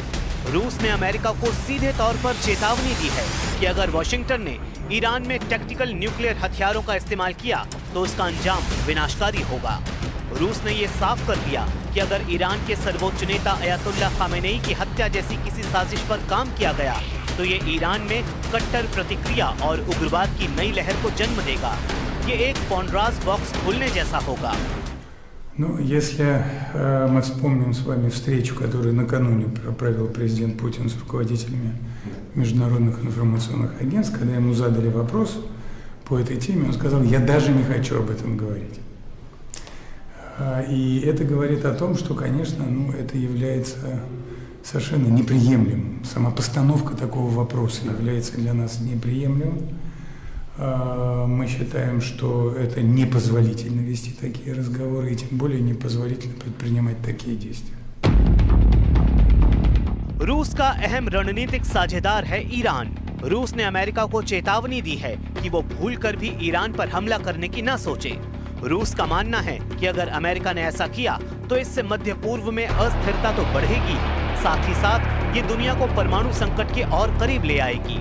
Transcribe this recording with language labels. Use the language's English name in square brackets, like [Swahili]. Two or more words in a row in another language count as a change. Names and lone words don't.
[Hindi] रूस ने अमेरिका को सीधे तौर पर चेतावनी दी है कि अगर वॉशिंगटन ने ईरान में [English] tactical nuclear [Hindi] हथियारों का इस्तेमाल किया तो उसका अंजाम विनाशकारी होगा। रूस ने ये साफ कर दिया कि अगर ईरान के सर्वोच्च नेता अयतुल्लाह खामेनेई की हत्या जैसी किसी साजिश पर काम किया गया तो ये ईरान में कट्टर प्रतिक्रिया और उग्रवाद की नई लहर को जन्म देगा। ये एक [English] Pandora's box [Hindi] खुलने जैसा होगा। [Russian] Ну, если мы вспомним с вами встречу, которую накануне провел президент Путин с руководителями международных информационных агентств, когда ему задали вопрос по этой теме, он сказал: «Я даже не хочу об этом говорить». И это говорит о том, что, конечно, это является совершенно неприемлемым. Сама постановка такого вопроса является для нас неприемлемым. Мы считаем, что это непозволительно вести такие разговоры, и тем более непозволительно предпринимать такие действия. [Hindi] रूस का अहम रणनीतिक साझेदार है ईरान। रूस ने अमेरिका को चेतावनी दी है कि वो भूलकर भी ईरान पर हमला करने की न सोचे। रूस का मानना है कि अगर अमेरिका ने ऐसा किया तो इससे मध्य पूर्व में अस्थिरता तो बढ़ेगी, साथ ही साथ ये दुनिया को परमाणु संकट के और करीब ले आएगी।